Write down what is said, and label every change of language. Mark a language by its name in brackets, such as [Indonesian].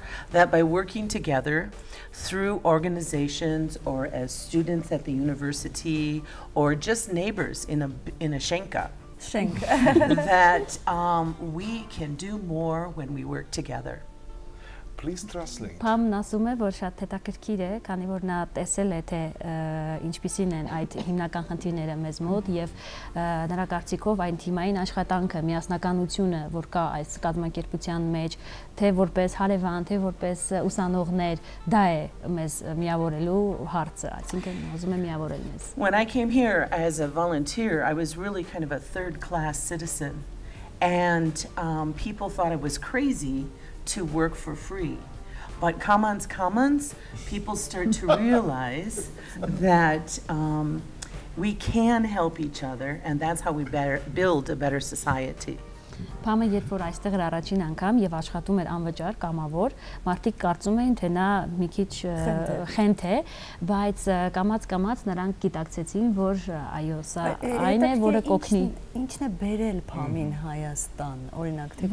[English] That by working together through organizations or as students at the university or just neighbors in a shenka, that we can do more when we work together. Please translate. [Armenian] Պամն ասում է, որ շատ հետաքրքիր է, քանի որ նա տեսել է, թե ինչպիսին են այդ հիմնական խնդիրները մեզ մոտ եւ նրա կարծիքով այն թիմային աշխատանքը, միասնականությունը, որ կա այս կազմակերպության մեջ, թե որպես հարևան, թե որպես ուսանողներ, դա է մեզ միավորելու հարցը, այսինքն ուզում է միավորել մեզ։ [English] When I came here as a volunteer, I was really kind of a third-class citizen, and people thought I was crazy to work for free. But commons, people start to realize that we can help each other, and that's how we build a better society. [Armenian] Պամը երբ որ այստեղ էր առաջին անգամ եւ աշխատում էր անվճար կամավոր, մարդիկ կարծում էին, թե նա մի քիչ խենթ է, բայց կամած նրանք գիտակցեցին, որ այո, սա այն է, որը կօգնի։ Ինչն է բերել Պամին Հայաստան, օրինակ, թե